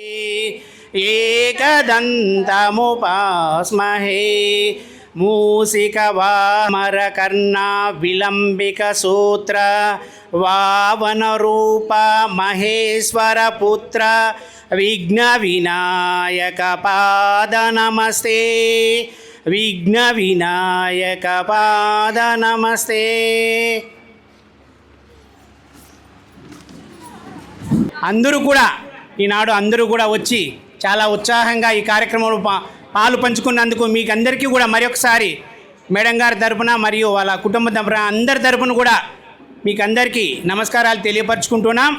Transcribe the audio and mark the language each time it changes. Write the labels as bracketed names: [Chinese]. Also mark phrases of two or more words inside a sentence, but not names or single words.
[Sanskrit] एकदन्तमुपास्महे मूषिकवामरकर्णा विलम्बिकसूत्र वावनरूप महेश्वरपुत्र विघ्नविनायकपाद नमस्ते विघ्नविनायकपाद नमस्ते। [Telugu] అందరూ కూడా ఈనాడు అందరూ కూడా వచ్చి చాలా ఉత్సాహంగా ఈ కార్యక్రమంలో పాలు పంచుకున్నందుకు మీకు అందరికీ కూడా మరొకసారి మేడం గారి తరపున మరియు వాళ్ళ కుటుంబ తరపున అందరి తరపున కూడా మీకు అందరికీ నమస్కారాలు తెలియపరచుకుంటున్నాం.